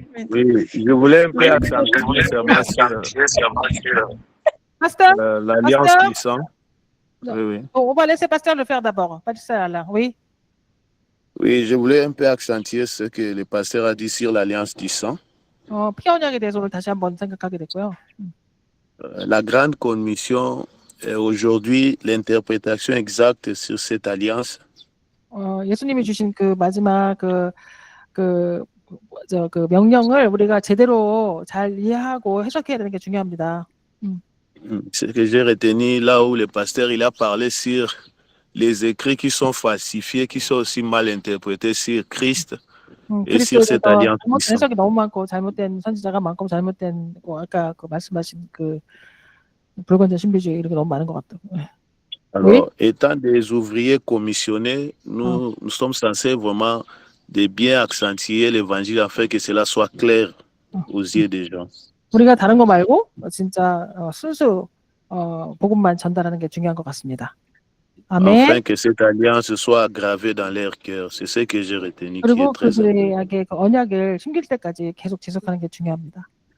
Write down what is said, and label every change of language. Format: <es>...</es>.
<fr>oui, je voulais un peu accentuer sur Pasteur? l'alliance Pasteur? du sang. Oui, oui. On va laisser Pasteur le faire d'abord. Pas ça là. Oui. Oui, je voulais un peu accentuer ce que le pasteur a dit sur l'alliance du sang.</fr> <ko>피언약에 대해서 오늘 다시 한번 생각하게 됐고요.</ko> <fr>La grande commission est aujourd'hui l'interprétation exacte sur cette alliance.</fr> <ko>예수님이 주신 그 마지막 그 명령을 우리가 제대로 잘 이해하고 해석해야 되는 게 중요합니다.</ko> <fr>Ce que j'ai retenu là où le pasteur il a parlé sur les écrits qui sont falsifiés, qui sont aussi mal interprétés sur Christ et sur cette</fr> <ko>그리스도에</ko> <fr>alliance</fr> <ko>대해서</ko> <fr>puissante.</fr> <ko>해석이 너무 많고 잘못된 선지자가 많고 잘못된 아까 그 말씀하신 그 불건전 신비주의 이런 게 너무 많은 것 같다고.</ko> <fr>Alors, étant des ouvriers commissionnés, nous sommes censés vraiment de bien accentuer l'évangile afin que cela soit clair aux yeux des gens.</fr> <ko>우리가 다른 거 말고 진짜 순수 복음만 전달하는 게 중요한 것 같습니다. 아멘.</ko> <fr>Afin que cette alliance soit gravée dans leur cœur. C'est ce que j'ai retenu qui est</fr> <ko>그리고</ko> <fr>très important.</fr> <ko>그들에게 그 언약을 숨길 때까지 계속 지속하는 게 중요합니다.</ko>